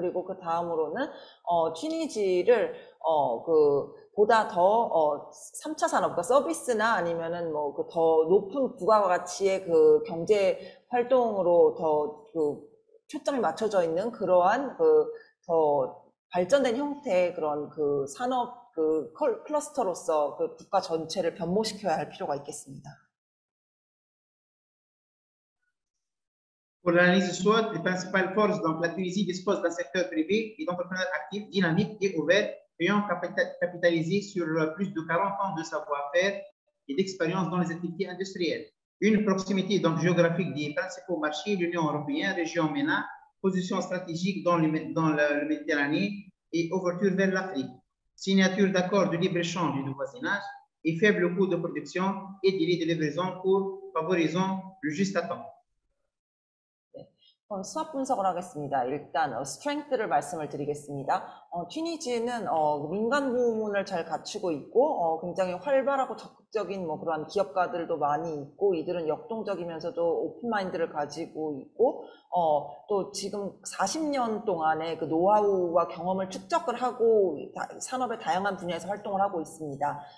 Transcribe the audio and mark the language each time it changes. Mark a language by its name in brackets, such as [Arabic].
[Korean] 그리고 그 다음으로는 튀니지를 그 보다 더 3차 산업, 그러니까 서비스나 아니면은 뭐 그 더 높은 부가가치의 그 경제 활동으로 더 그 초점이 맞춰져 있는 그러한 그 더 발전된 형태의 그런 그 산업 그 클러스터로서 그 국가 전체를 변모시켜야 할 필요가 있겠습니다. [French] Pour l'analyse SWOT, les principales forces, donc la Tunisie dispose d'un secteur privé et d'entrepreneurs actifs, dynamiques et ouverts, ayant capitalisé sur plus de 40 ans de savoir-faire et d'expérience dans les activités industrielles. Une proximité donc géographique des principaux marchés, l'Union européenne, région MENA, position stratégique dans la Méditerranée et ouverture vers l'Afrique. Signature d'accords de libre-échange et de voisinage et faible coût de production et délai de livraison pour favorisant le juste à temps. [Korean] 수합 분석을 하겠습니다. 일단 스트렝스를 말씀을 드리겠습니다. 튀니지는 민간 부문을 잘 갖추고 있고 굉장히 활발하고 적극적인 뭐 그런 기업가들도 많이 있고, 이들은 역동적이면서도 오픈 마인드를 가지고 있고, 또 지금 40년 동안의 그 노하우와 경험을 축적을 하고 산업의 다양한 분야에서 활동을 하고 있습니다.